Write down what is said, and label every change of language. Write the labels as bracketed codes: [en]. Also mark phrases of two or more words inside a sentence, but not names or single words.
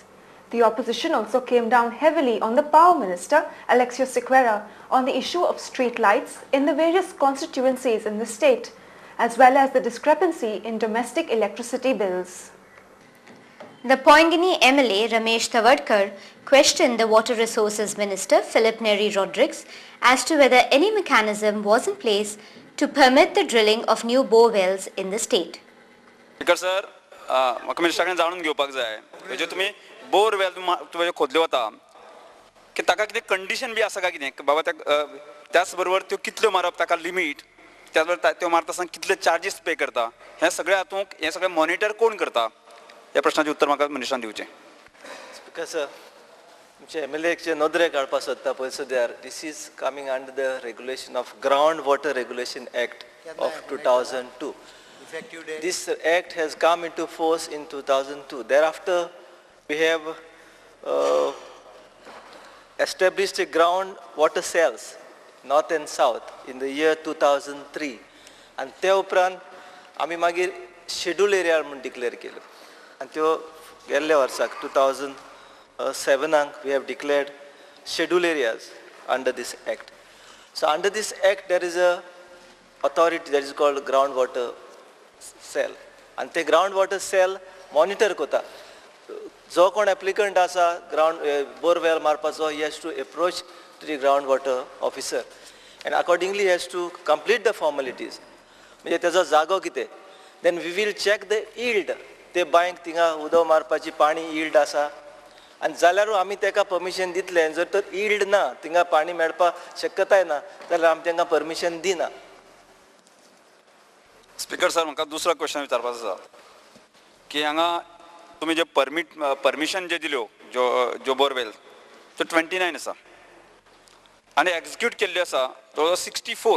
[en] The opposition also came down heavily on the Power Minister, Alexio Sequeira, on the issue of street lights in the various constituencies in the state, as well as the discrepancy in domestic electricity bills. The Poingani MLA Ramesh Tavadkar questioned the Water Resources Minister Philip Neri Rodrigues as to whether any mechanism was in place to permit the drilling of new bore wells in the state. Speaker sir, [kok] म्हाका मिनिस्टरान जाणून घेवपाक जाय म्हणजे तुम्ही [en] bore well [kok] तुवें खोदले वता की ताका कितें कंडिशन बी आसा काय कितें बाबा त्याच बरोबर त्यो कितल्यो मारप ताका लिमीट त्याच बरोबर त्यो मारता आसतना कितले चार्जीस पे करता हे सगळे हातूंत हे सगळे मॉनिटर कोण करता ह्या प्रश्नाचें उत्तर म्हाका मिनिस्टरान दिवचें. [en] Speaker sir, [kok] तुमचे MLAचे नदरे काडपाक सोदता पळय सद्यार [en] this is coming under the regulation of ground water regulation act of 2002. This act has come into force in 2002. Thereafter, we have established a ground water cells, north and south, in the year 2003. [kok] And ते उपरांत आमी मागीर [en] schedule area [kok] म्हणून डिक्लेअर केलो. [en] And [kok] त्यो गेल्ल्या वर्साक [en] 2007 we have declared schedule areas under this act. So under this act there is a authority that is called groundwater cell, and the groundwater cell monitor kota [kok] जो कोण [en] applicant asa ground bore well marpacho, he has to approach to the groundwater officer and accordingly he has to complete the formalities. [kok] म्हणजे त्याचा जागो कितें, [en] then we will check the yield. [kok] ते बांयक थिंगा उदक मारपाची पाणी yield आसा आनी जाल्यारूच आमी ताका परमिशन दितले. जर तर yield ना, थिंगा पाणी मेळपा शक्यताय ना जाल्यार आमी तांकां परमिशन दिना. [en] Speaker sir, [kok] म्हाका दुसरो क्वेश्चन विचारपाचो आसा की हांगा तुमी जे परमिशन जे दिल्यो ज्यो बोरवेल त्यो 29 आसा आनी एक्झिक्यूट केल्ल्यो आसा तो 64.